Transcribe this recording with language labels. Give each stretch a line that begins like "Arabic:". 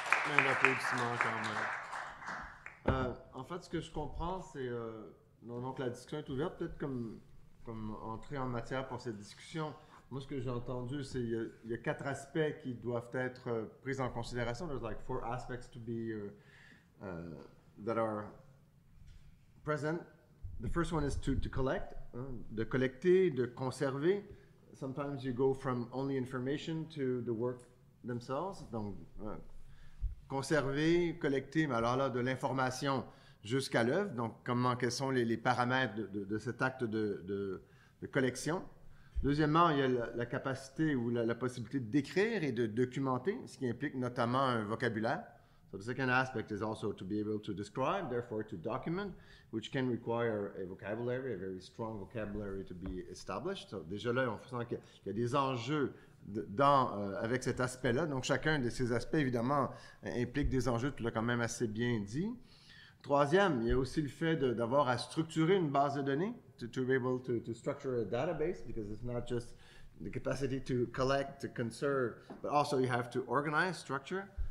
French: Un applaudissement quand même. En fait, ce que je comprends, c'est... donc, la discussion est ouverte, peut-être comme entrée en matière pour cette discussion. Moi, ce que j'ai entendu, c'est qu'il y a 4 aspects qui doivent être pris en considération.
English: There's like 4 aspects to be that are present. The first one is to collect,
French: de collecter, de conserver.
English: Sometimes you go from only information to the work themselves.
French: Donc, conserver, collecter, mais alors là, de l'information jusqu'à l'œuvre. Donc, quels sont les paramètres de cet acte de collection. Deuxièmement, il y a la capacité ou la possibilité d'écrire et de documenter, ce qui implique notamment un vocabulaire.
English: So the second aspect is also to be able to describe, therefore to document, which can require a vocabulary, a very strong vocabulary to be established.
French: So déjà là, on sent qu'il y a des enjeux avec cet aspect-là. Donc chacun de ces aspects, évidemment, implique des enjeux, tu l'as quand même assez bien dit. Troisième, il y a aussi le fait d'avoir à structurer une base de données,
English: to be able to structure a database, because it's not just the capacity to collect, to conserve, but also you have to organize, structure.